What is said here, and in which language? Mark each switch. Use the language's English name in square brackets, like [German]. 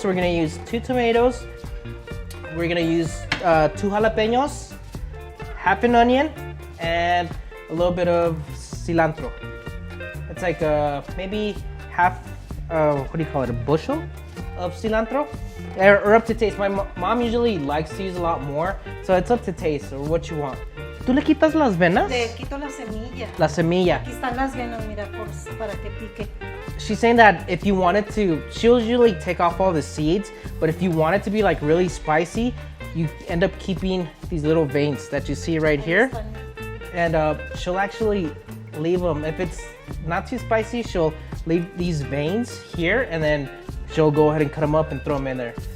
[English] So we're gonna use 2 tomatoes. We're gonna use 2 jalapeños, half an onion, and a little bit of cilantro. It's like maybe half, what do you call it, a bushel of cilantro, or up to taste. My mom usually likes to use a lot more, so it's up to taste or what you want. [Spanish] ¿Tú le quitas las venas? Le quito la semilla. La semilla. Aquí están las venas, mira, para que pique. [English] She's saying that if you wanted to, she'll usually take off all the seeds, but if you want it to be like really spicy, you end up keeping these little veins that you see right here. And she'll actually leave them. If it's not too spicy, she'll leave these veins here, and then she'll go ahead and cut them up and throw them in there.